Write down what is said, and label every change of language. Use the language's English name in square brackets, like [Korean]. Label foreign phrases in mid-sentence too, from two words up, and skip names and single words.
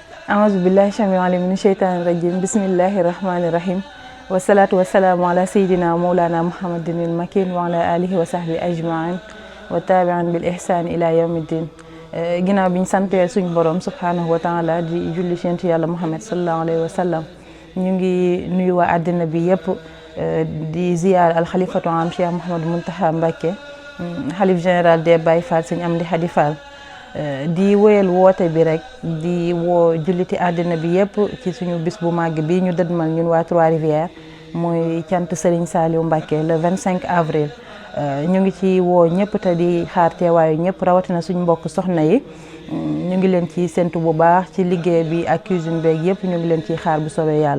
[Arabic] أعوذ بالله السميع العليم من الشيطان الرجيم بسم الله الرحمن الرحيم والصلاة والسلام على سيدنا مولانا محمد المكين وعلى آله وصحبه أجمعين وتابعا بالإحسان إلى يوم الدين [Wolof] ginnaaw bi ñu santee suñu borom [Arabic] subhanahu وتعالى [Wolof] di julli ci Yonent Yàlla Muhammad [Arabic] صلى الله عليه وسلم [Wolof] ñu ngi nuyu waa àddina bi yëpp di ziyaar al xalifatu am Cheikh Mouhamadou Mountakha Mbacké xalif général des Baye Fall Sëñ Amdi Khady Fall di woyal woote bi rek di woo julliti àddina bi yëpp ci suñu bis bu màgg bi ñu dëdmal ñun waa Trois-Rivières mooy cant Serigne Saliou Mbacké [French] le 25 avril [Wolof] ñu ngi ci woo ñëpp te di xaar teewaayu ñëpp rawatina suñu mbokk soxna yi ñu ngi leen ci séntu bu baax ci liggéey bi ak cuisine beeg yëpp ñu ngi leen ciy xaar bu soobee yàlla.